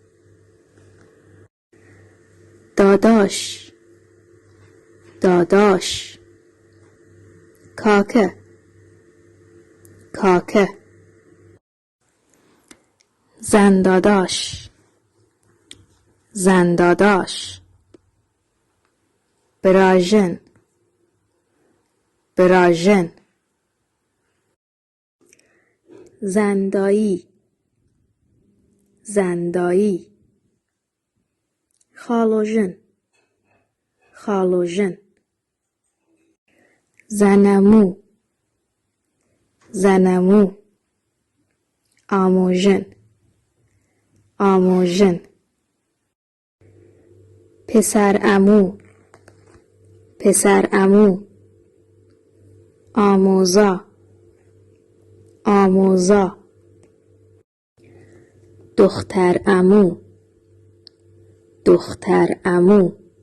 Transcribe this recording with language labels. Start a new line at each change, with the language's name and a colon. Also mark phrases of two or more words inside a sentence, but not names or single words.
Persian: داداش، داداش.
Central Kurdish: کاکه، کاکه.
Persian: زن داداش، زن داداش.
Central Kurdish: براژن، براژن.
Persian: زندایی، زندایی.
Central Kurdish: خالوژن، خالوژن.
Persian: زنمو، زنمو.
Central Kurdish: آموژن، آموژن.
Persian: پسر عمو، پسر عمو.
Central Kurdish: آموزا، آموزا.
Persian: دختر عمو، دختر عمو.